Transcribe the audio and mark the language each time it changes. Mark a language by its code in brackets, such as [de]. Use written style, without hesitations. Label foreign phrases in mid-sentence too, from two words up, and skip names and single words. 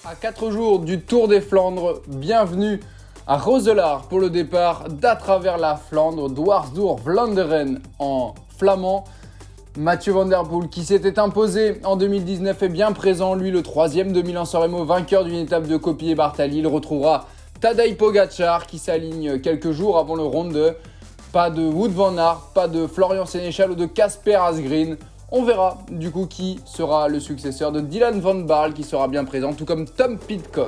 [fr] À 4 jours du Tour des Flandres, bienvenue à Roselaar pour le départ d'À travers la Flandre, Dwars door Vlaanderen en flamand. Mathieu Van Der Poel qui s'était imposé en 2019 est bien présent, lui le 3e de Milan-San Remo, vainqueur d'une étape de Coppi-Bartali. Il retrouvera Tadej Pogačar qui s'aligne quelques jours avant le Ronde. Pas de Wout van Aert, pas de Florian Sénéchal ou de Casper Asgreen. On verra du coup qui sera le successeur de Dylan van Baarle qui sera bien présent, tout comme Tom Pidcock.